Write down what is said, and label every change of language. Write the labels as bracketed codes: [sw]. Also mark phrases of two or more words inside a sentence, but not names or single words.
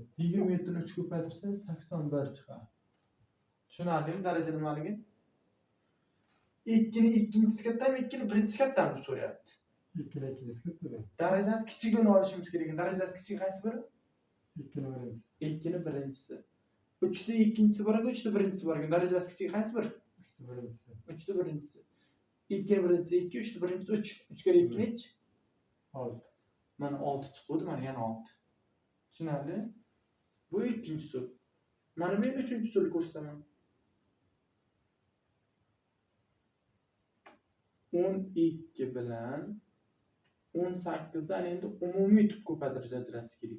[uz] 27 ni 3 ko'paytirsangiz 81 chiqadi. Tushunarlimi daraja nimaligi? 2 ning ikkinchisi kattami, 2 ning birinchisi kattami deb so'rayapti. 2 ning ikkinchisi kattami? Darajasi kichigini olishimiz kerak. Darajasi kichigi qaysi biri? 2 ning birinchisi. 2 ning birinchisi. 3 da ikkinchisi bor ekan, 3 da birinchisi bor ekan. Darajasi kichigi qaysi biri? [tr] 3'te birincisi. 3'te birincisi. 2'nin birincisi 2, 3'te birincisi 3. 3 kere 2 neç? 6. [uz] Mana 6 chiqdi, mana yana 6. Tushunarli? Bu ikkinchi usul. Mana men uchinchi usulni ko'rsataman. 12 bilan 18 dan endi umumiy tub ko'paytirish ajratish kerak.